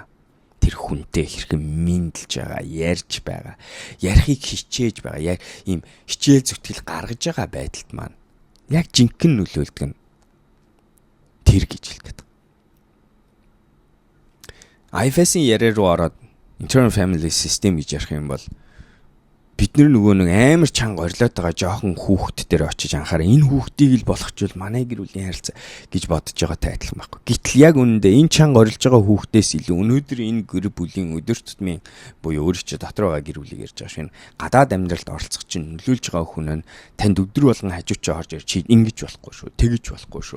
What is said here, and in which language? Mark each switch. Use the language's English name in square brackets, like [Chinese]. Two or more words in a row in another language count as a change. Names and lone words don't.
[Mongolian] Тэр хүнтэй хэрхэн мэдлж байгаа, ярьж байгаа, ярихыг хичээж байгаа, ийм хичээл зүтгэл гаргаж байгаа байдалд маань яг жинхэнэ нөлөөлдөг нь тэр гэж хэлдэг. IFS-ийн яриа руу ороод [English] internal family system [Mongolian] гэж ярих юм бол бид нөгөө нэг амар чанга орилоод байгаа жоохон хүүхэд дээр очиж анхаараа энэ хүүхдийг л болгочвол манай гэр бүлийн харилцаа гэж бодож байгаатай адилхан байхгүй. Гэтэл яг үнэндээ энэ чанга орилж байгаа хүүхдээс илүү өнөөдөр энэ гэр бүлийн өдөр тутмын буюу өөрчлөлт дотор байгаа гэр бүлийг ярьж байгаа шинэ гадаад амьдралд оролцох чинь нөлөөлж байгаа хүн нь танд өдөр болгон хажуучаа орж ир чи ингэж болохгүй шүү, тэгэж болохгүй шүү.